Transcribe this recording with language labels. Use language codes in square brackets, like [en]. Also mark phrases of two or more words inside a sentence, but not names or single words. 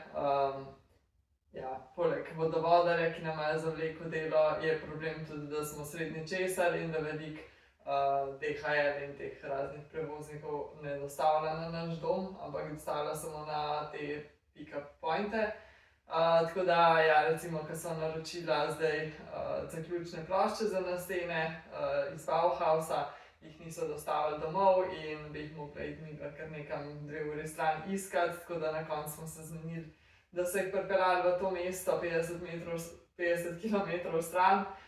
[sl] Ja, poleg vodovodarja, ki nam je zavlekel delo, je problem tudi, da smo srednji česar in da veliko DHL in teh raznih prevoznikov ne dostavlja na naš dom, ampak dostavlja samo na te pick-up pointe. Tako da, ja, recimo, ko so naročila zdaj zaključne plošče za nastene iz Bauhausa, jih niso dostavili domov in bi jih mogla iti midva kar nekam 2 uri stran iskati, tako da na koncu smo se zmenili, da so jih pripeljali v to mesto 50 km stran